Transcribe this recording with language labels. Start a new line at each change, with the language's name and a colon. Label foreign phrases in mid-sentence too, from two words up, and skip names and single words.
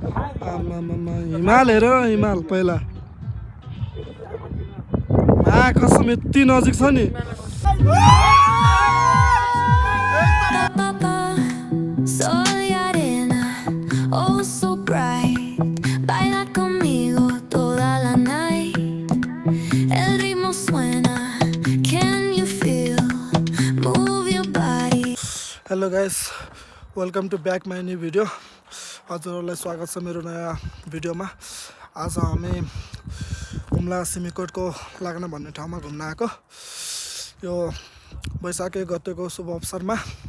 Nepali: आमामामा हिमाल हेर हिमाल पहिला कसम यति नजिक छ नि
Spanish: Sol y arena,
English: oh so bright.
Spanish: Baila conmigo toda la night. El ritmo suena,
English: can you feel? Move your body. Hello guys welcome to back my new video
Nepali: हजुरहरूलाई स्वागत छ मेरो नयाँ भिडियोमा आज हामी हुम्ला सिमीकोटको लाग्न भन्ने ठाउँमा घुम्न आएको यो वैशाख 1 गतेको शुभ अवसरमा